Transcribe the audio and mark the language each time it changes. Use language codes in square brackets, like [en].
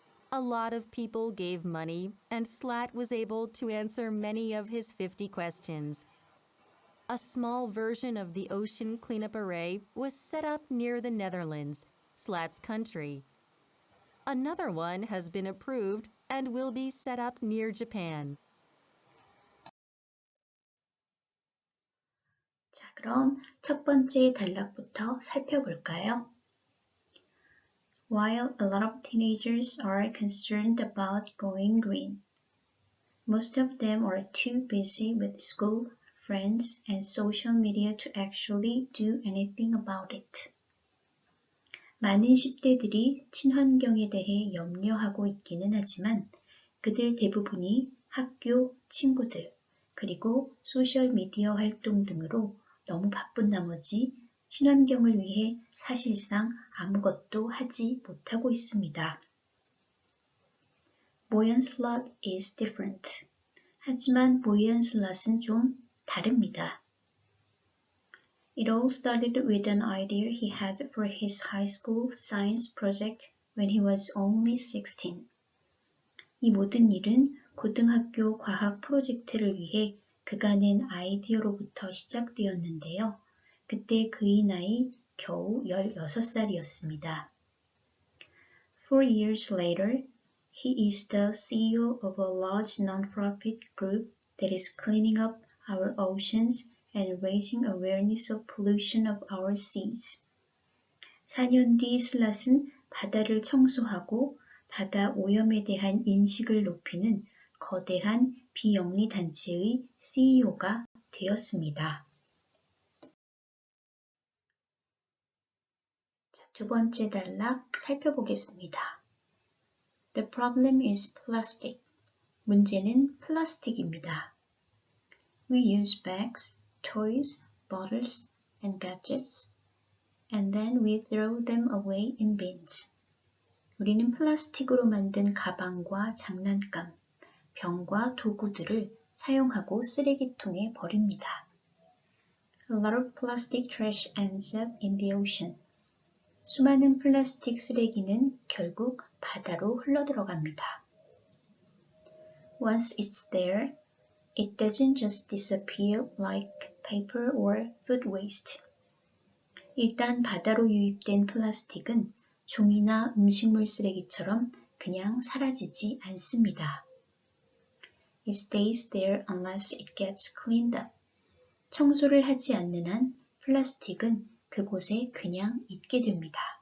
[en] A lot of people gave money, and Slat was able to answer many of his 50 questions. A small version of the ocean cleanup array was set up near the Netherlands, Slat's country. Another one has been approved and will be set up near Japan. [ko] 자, 그럼 첫 번째 단락부터 살펴볼까요? [en] While a lot of teenagers are concerned about going green, most of them are too busy with school, friends, and social media to actually do anything about it. [ko] 많은 10대들이 친환경에 대해 염려하고 있기는 하지만 그들 대부분이 학교, 친구들, 그리고 소셜미디어 활동 등으로 너무 바쁜 나머지 친환경을 위해 사실상 아무것도 하지 못하고 있습니다. [en] Boyan Slat is different. [ko] 하지만 Boyan Slat은 좀 다릅니다. [en] It all started with an idea he had for his high school science project when he was only 16. [ko] 이 모든 일은 고등학교 과학 프로젝트를 위해 그가 낸 아이디어로부터 시작되었는데요. 그때 그의 나이 겨우 16살이었습니다. [en] 4 years later, he is the CEO of a large non-profit group that is cleaning up our oceans and raising awareness of pollution of our seas. [ko] 4년 뒤 슬랏은 바다를 청소하고 바다 오염에 대한 인식을 높이는 거대한 비영리 단체의 CEO가 되었습니다. 자, 두 번째 단락 살펴보겠습니다. [en] The problem is plastic. [ko] 문제는 플라스틱입니다. [en] We use bags, toys, bottles, and gadgets, and then we throw them away in bins. [ko] 우리는 플라스틱으로 만든 가방과 장난감, 병과 도구들을 사용하고 쓰레기통에 버립니다. [en] A lot of plastic trash ends up in the ocean. [ko] 수많은 플라스틱 쓰레기는 결국 바다로 흘러들어갑니다. [en] Once it's there, it doesn't just disappear like paper or food waste. [ko] 일단 바다로 유입된 플라스틱은 종이나 음식물 쓰레기처럼 그냥 사라지지 않습니다. [en] It stays there unless it gets cleaned up. [ko] 청소를 하지 않는 한 플라스틱은 그곳에 그냥 있게 됩니다.